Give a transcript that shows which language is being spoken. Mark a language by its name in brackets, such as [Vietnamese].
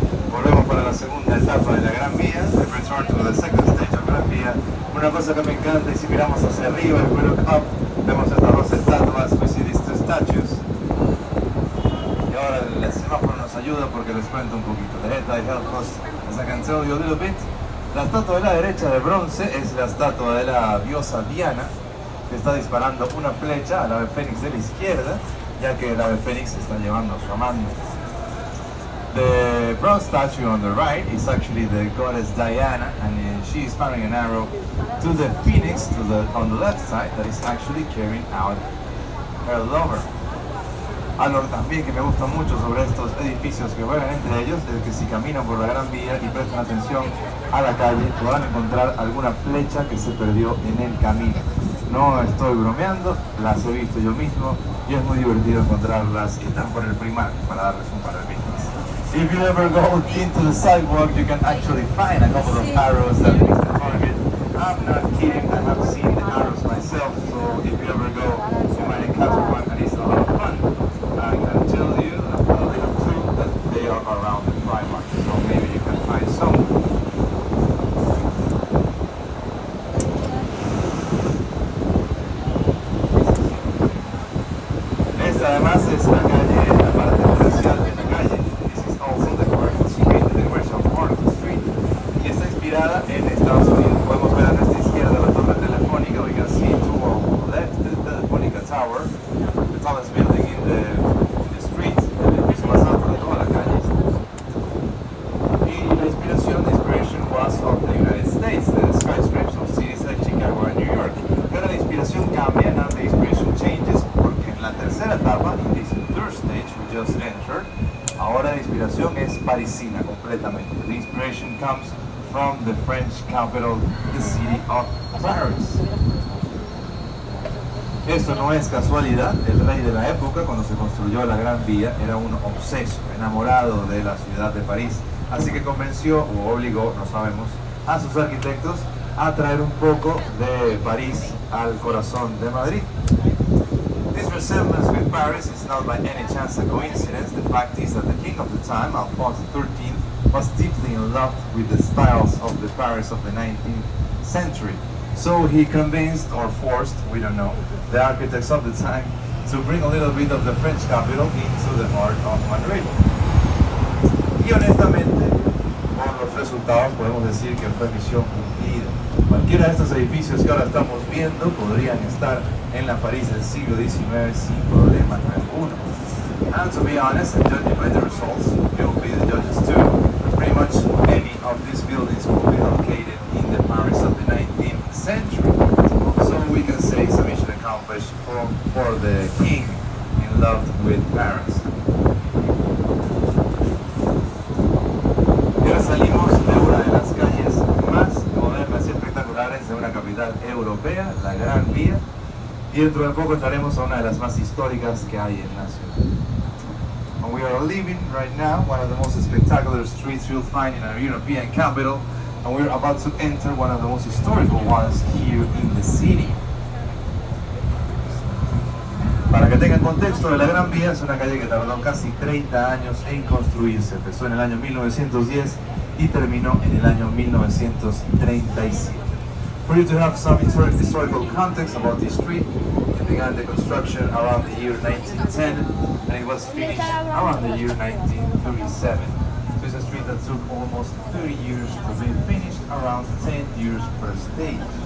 [Spanish] Volvemos para la segunda etapa de la Gran Vía. [English] The return to the second stage of Gran Vía. [Spanish] Una cosa que me encanta, y si miramos hacia arriba, [English] if we look up, [Spanish] vemos estas 2 estatuas, [English] we see these 2 statues. [Spanish] Y ahora el semáforo nos ayuda porque les cuento un poquito. [English] The headlight helps us, as I can tell you a little bit. [Spanish] La estatua de la derecha de bronce es la estatua de la diosa Diana, que está disparando una flecha al ave fénix de la izquierda, ya que el ave fénix está llevando a su amante. [English] The bronze statue on the right is actually the goddess Diana, and she is firing an arrow to the phoenix on the left side that is actually carrying out her lover. [Spanish] Algo también que me gusta mucho sobre estos edificios que juegan entre ellos es que si caminan por la Gran Vía y prestan atención a la calle, podrán encontrar alguna flecha que se perdió en el camino. No estoy bromeando, las he visto yo mismo y es muy divertido encontrarlas y están por el Primark, para darles un par de pistas. [English] If you ever go into the sidewalk, you can actually find a couple of arrows that is the target. I'm not kidding, I have seen the arrows myself, so if you ever go, you might encounter one, and it's a lot of fun. I can tell you a little clue that they are around the Primark, so maybe you can find some. [Spanish] Esta además es la calle, la parte comercial de la calle. [English] This is also the commercial street, the commercial part of the street. [Spanish] Y está inspirada en Estados Unidos. Podemos ver a nuestra izquierda la torre telefónica. [English] We can see to our left the Telefonica Tower, the tallest building in the street, [Spanish] el edificio más alto de toda la calle. [English] Y la inspiration was of the United States, the skyscrapers of cities like Chicago and New York. [Spanish] Pero la inspiración cambia, [English] and the inspiration changes, [Spanish] porque en la tercera etapa, [English] in this third stage we just entered, [Spanish] ahora la inspiración es parisina completamente. [English] The inspiration comes from the French capital, the city of Paris. [Spanish] Esto no es casualidad, el rey de la época, cuando se construyó la Gran Vía, era un obseso, enamorado de la ciudad de París. Así que convenció, o obligó, no sabemos, a sus arquitectos a traer un poco de París al corazón de Madrid. [English] This resemblance with Paris is not by any chance a coincidence. The fact is that the king of the time, Alphonse XIII, was deeply in love with the styles of the Paris of the 19th century. So he convinced, or forced, we don't know, the architects of the time to bring a little bit of the French capital into the heart of Madrid. [Spanish] Y honestamente, por los resultados podemos decir que fue misión cumplida. Cualquiera de estos edificios que ahora estamos viendo podrían estar en la París del siglo XIX sin problema alguno. [English] And to be honest, and judging by the results, you'll be the judges too, pretty much any of these buildings will be located in the Paris of the 19th century. So we can say it's a mission accomplished for the king in love with Paris. [Spanish] Y ahora salimos de una de las calles más modernas y espectaculares de una capital europea, la Gran Vía, y dentro de poco entraremos a una de las más históricas que hay en la ciudad. [English] And we are leaving right now one of the most spectacular streets you'll find in a European capital, and we're about to enter one of the most historical ones here in the city. [Spanish] Para que tengan contexto de la Gran Vía, es una calle que tardó casi 30 años en construirse. Empezó en el año 1910 y terminó en el año 1937. [English] For you to have some historical context about this street, it began the construction around the year 1910 and it was finished around the year 1937. So it's a street that took almost 30 years to be finished, around 10 years per stage.